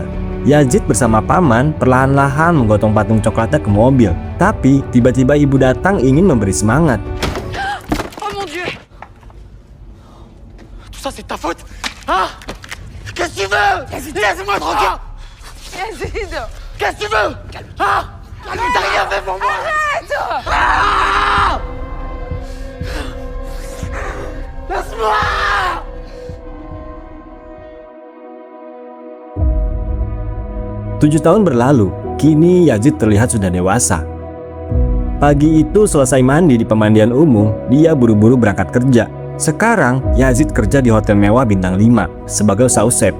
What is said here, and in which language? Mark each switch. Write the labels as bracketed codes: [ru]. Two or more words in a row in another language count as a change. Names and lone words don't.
[id] Yazid bersama paman perlahan-lahan menggotong patung coklatnya ke mobil. Tapi tiba-tiba ibu datang ingin memberi semangat. [fr] Oh mon Dieu! Tout ça c'est ta faute! Hein? Qu'est-ce que tu veux? Laisse-moi tranquille! Yazid! Qu'est-ce que tu veux? Hein? T'as rien fait pour moi! Arrête! Ah! Laisse-moi! [id] Tujuh tahun berlalu, kini Yazid terlihat sudah dewasa. Pagi itu selesai mandi di pemandian umum, dia buru-buru berangkat kerja. Sekarang, Yazid kerja di hotel mewah bintang 5 sebagai [fr] sous chef.